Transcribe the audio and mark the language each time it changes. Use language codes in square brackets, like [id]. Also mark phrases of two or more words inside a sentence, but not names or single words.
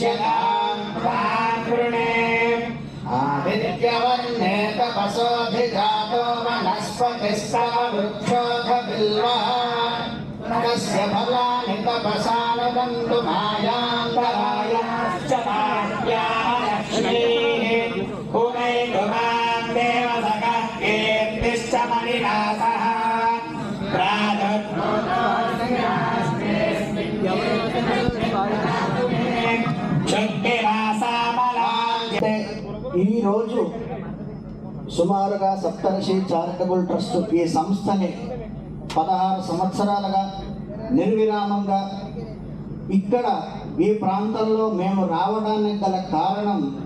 [sa] तां प्राकृणे आदित्यवर्णे तपसोऽधिजातो वनस्पतिस्तव वृक्षोऽधबिल्वः तस्य फलानि तपसानुदन्तु मायान्तरायाश्च माह्याः लक्ष्मीः पुनैतु मां देवसखः कीर्तिश्च मणिनाथः [te] ఈ రోజు సుమారుగా సప్తర్షి చారిటబుల్ ట్రస్ట్ ఈ సంస్థని 16 సంవత్సరాలుగా నిర్విరామంగా ఇక్కడ ఈ ప్రాంతంలో మేము రావడానికి గల కారణం,